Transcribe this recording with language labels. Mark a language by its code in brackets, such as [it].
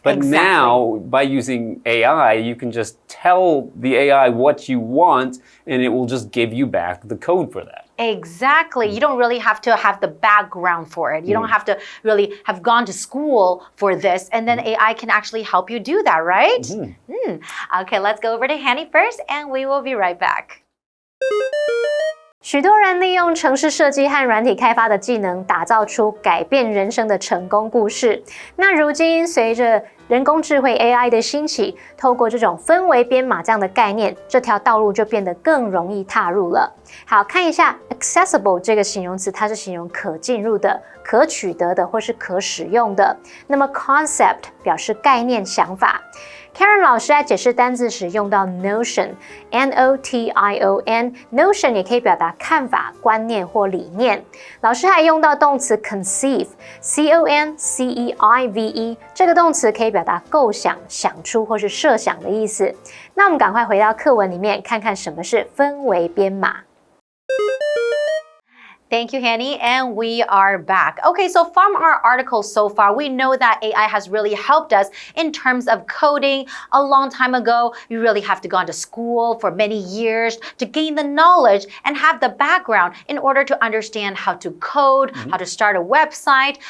[en] But now, by using AI, you can just tell the AI what you want, and it will just give you back the code for that. Exactly. You don't really have to have the background for it. You don't have to really have gone to school for this, and then AI can actually help you do that, right? Okay, let's go over to Hanny first, and we will be right back. [zh] 许多人利用程式设计和软体开发的技能，打造出改变人生的成功故事。那如今，随着人工智慧 AI 的兴起，透过这种氛围编码这样的概念，这条道路就变得更容易踏入了。好，看一下 accessible 这个形容词，它是形容可进入的、可取得的或是可使用的。那么 concept 表示概念、想法。Karen 老师在解释单字时用到 notion, N-O-T-I-O-N, notion 也可以表达看法、观念或理念。老师还用到动词 conceive, C-O-N-C-E-I-V-E, 这个动词可以表达构想、想出或是设想的意思。那我们赶快回到课文里面，看看什么是氛围编码。 [en] Thank you, Hanny, and we are back. Okay, so from our article so far, we know that AI has really helped us in terms of coding. A long time ago, you really have to go to school for many years to gain the knowledge and have the background in order to understand how to code, how to start a website.